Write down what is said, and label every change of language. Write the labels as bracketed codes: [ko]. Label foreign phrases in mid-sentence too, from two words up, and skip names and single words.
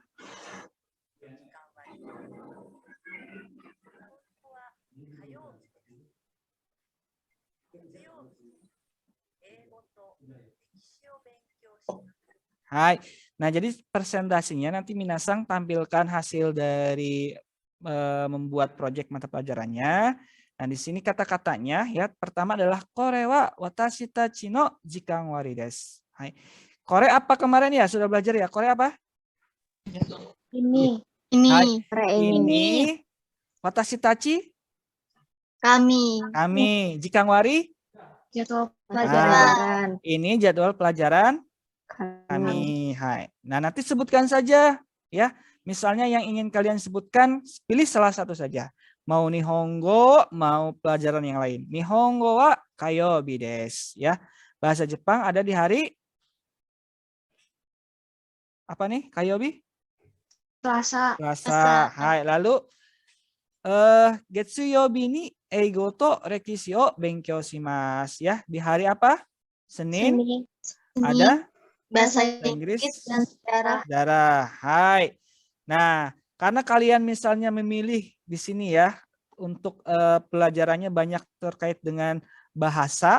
[id] Hai. Nah, jadi presentasinya nanti minasang tampilkan hasil dari membuat proyek mata pelajarannya. Nah, di sini kata-katanya ya, pertama adalah [ja] これは私たちの時間割です. [id] Hai. Kore apa kemarin ya? Sudah belajar ya? Kore apa? Ini. Hai. Ini. [ja] Ini 私たち [id] Kami. [ja] kami. 時間割? [id] Jadwal Pelajaran. Ini jadwal pelajaran kami. Hai. Nah, nanti sebutkan saja ya. Misalnya yang ingin kalian sebutkan, pilih salah satu saja. Mau Nihongo, mau pelajaran yang lain. [ja] 日本語は火曜日です [id] ya. Bahasa Jepang ada di hari apa nih? Kayobi? Selasa. Selasa. Hai. Lalu [ja] 月曜日に英語と歴史を勉強します [id] ya. Di hari apa? Senin. Ada Bahasa Inggris dan sejarah. sejarah. Hai. Nah, karena kalian misalnya memilih di sini ya untuk pelajarannya banyak terkait dengan bahasa.